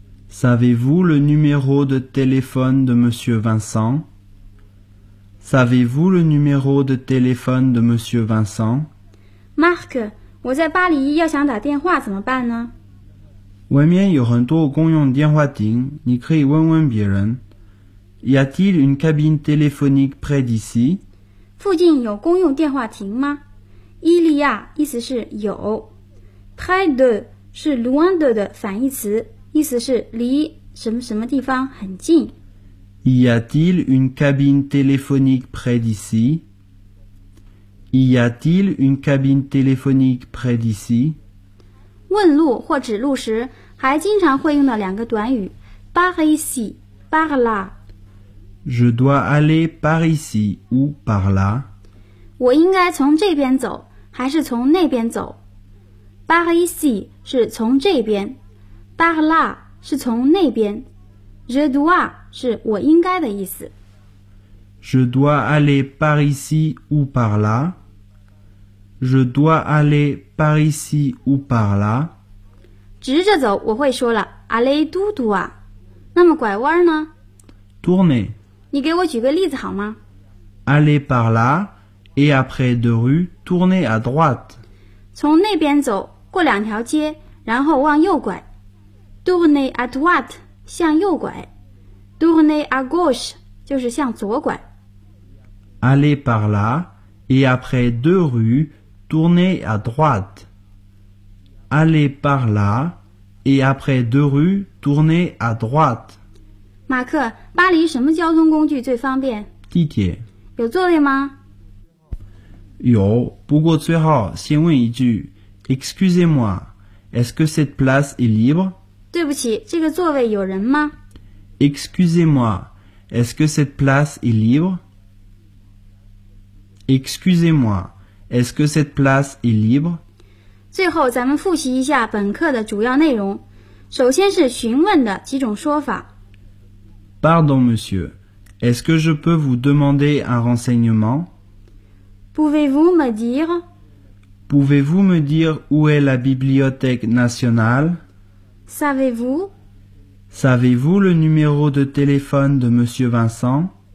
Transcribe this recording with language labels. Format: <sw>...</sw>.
<fr>Savez-vous le numéro de téléphone de Monsieur Vincent？ Savez-vous le numéro de téléphone de Monsieur Vincent?</fr> <zh>Marc, 我在巴黎要想打电话怎么办呢？外面有很多公用电话亭，你可以问问别人。</zh> <fr>Y a-t-il une cabine téléphonique près d'ici?</fr> <zh>附近有公用电话亭吗？</zh> <fr>Il y a</fr> <zh>意思是有。</zh> <fr>Près de</fr> <zh>是</zh> <fr>loin de</fr> <zh>反义词，意思是离什么什么地方很近。</zh> <fr>Y a-t-il une cabine téléphonique près d'ici? Y a-t-il une cabine téléphonique près d'ici?</fr> <zh>问路或指路时，还经常会用到两个短语</zh> <fr>par ici, par là. Je dois aller par ici ou par là.</fr> <zh>我应该从这边走还是从那边走？</zh> <fr>Par ici</fr> <zh>是从这边，</zh> <fr>par là</fr> <zh>是从那边。</zh> <fr>Je dois</fr> <zh>是我应该的意思。</zh> <fr>Je dois aller par ici ou par là. Je dois aller par ici ou par là.</fr> <zh>直着走我会说了</zh> <fr>aller tout droit。</fr> <zh>那么拐弯呢</zh> <fr>？Tourner。</fr> <zh>你给我举个例子好吗</zh> <fr>？Aller par là et après deux rues tourner à droite。</fr> <zh>从那边走过两条街，然后往右拐。</zh> <fr>Tourner à droite。</fr> <zh>向右拐</zh> <fr>tourner à gauche</fr> <zh>就是向左拐</zh> <fr>aller par là et après deux rues tourner à droite aller par là et après deux rues tourner à droite</fr> <zh>马克巴黎什么交通工具最方便地铁有座位吗有不过最好先问一句</zh> <fr>excusez-moi est-ce que cette place est libre</fr> <zh>对不起，这个座位有人吗</zh> <fr>？Excusez-moi, est-ce que cette place est libre? Excusez-moi, est-ce que cette place est libre?</fr> <zh>最后，咱们复习一下本课的主要内容。首先是询问的几种说法。</zh> <fr>Pardon, monsieur, est-ce que je peux vous demander un renseignement? Pouvez-vous me dire? Pouvez-vous me dire où est la bibliothèque nationale? Savez-vous le numéro de téléphone de Monsieur Vincent?</fr>